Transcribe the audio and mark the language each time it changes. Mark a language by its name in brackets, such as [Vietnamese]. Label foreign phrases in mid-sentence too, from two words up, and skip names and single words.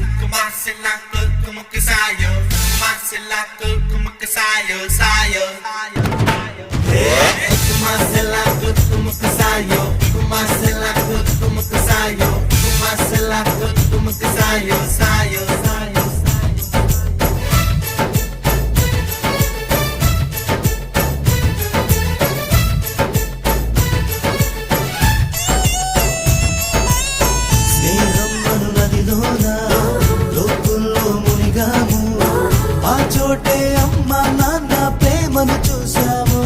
[Spanish] como que sayo, como que sayo, sayo. Como que sayo, como que sayo, como que sayo, sayo, sayo. [Telugu] స్నేహం అను నదిలోన లోతుల్లో మునిగాము, ఆ చోటే అమ్మ నాన్న ప్రేమను చూసాము.